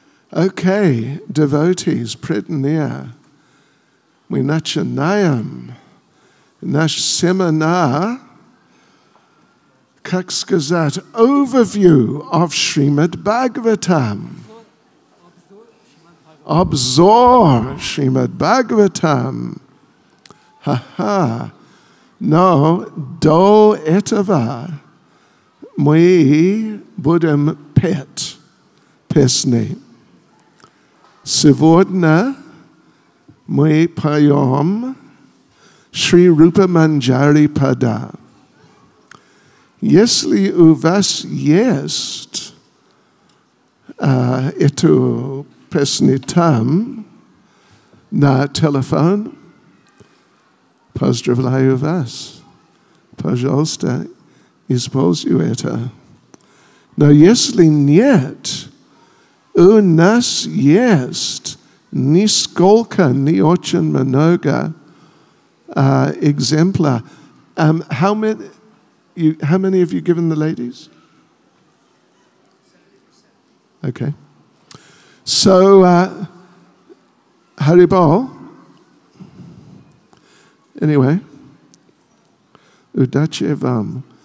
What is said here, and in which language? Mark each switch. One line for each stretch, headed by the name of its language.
English: Okay, devotees,
Russian: преданные, мы начинаем наш семинар, как сказать,
English: overview of Srimad Bhagavatam.
Russian: Обзор Srimad Bhagavatam. Ха-ха. Но до этого мы будем петь песни. Сегодня мы поем Шри Рупа Манджари Пада. Если у вас есть эту песню там на телефон, поздравляю вас. Пожалуйста, используй это. Но если нет, у нас есть нисколько, не очень много экземпляров.
English: How many have you given the ladies? Okay. So, Haribol. Anyway,
Russian: Udache Vam.